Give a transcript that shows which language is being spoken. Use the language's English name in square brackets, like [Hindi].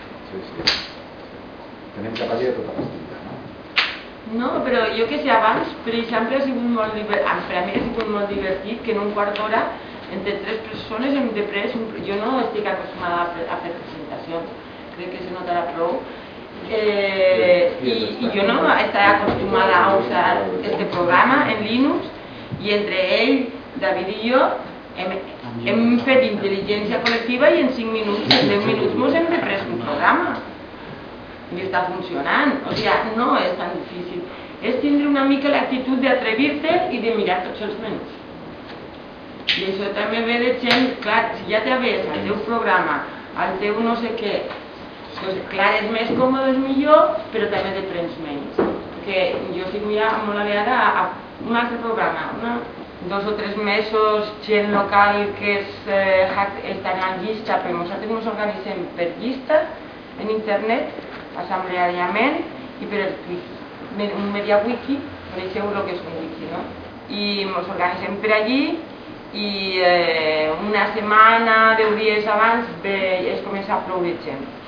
[Catalan] Sí, sí. Tenim capacitat de tota l'estima, no? No, però jo que sé, abans, per exemple, ha sigut molt divertit, per a mi ha sigut molt divertit que en un quart d'hora entre tres persones hem de pres, jo no estic acostumada a fer presentacions, crec que se notarà prou. Sí, [Spanish] y yo no estaba acostumbrada a usar este programa en Linux, y entre él, David y yo, hemos hecho inteligencia colectiva y en 5 minutos, en 10 minutos, hemos empezado un programa. Y está funcionando. O sea, no es tan difícil. Es tener una mica la actitud de atreverte y de mirar [Catalan] tots els menús. [Spanish] Y eso también [Catalan] ve de gent, [Spanish] clar, si ya te ves [Catalan] al teu programa, al teu [Spanish] no sé qué, pues claro, es más cómodo, es mejor, pero también [Catalan] te prens menys. [Spanish] Porque yo estoy muy aliada a [Catalan] un altre programa, [Spanish] ¿no? [Catalan] 2 o 3 mesos, gent local que està en la llista, però nosaltres ens organitzem per llista, en internet, assembleàriament, i per el media wiki, coneixeu el que és un wiki, no? I ens organitzem per allí, i una setmana, 10 dies abans, bé, es comença a ploure gent.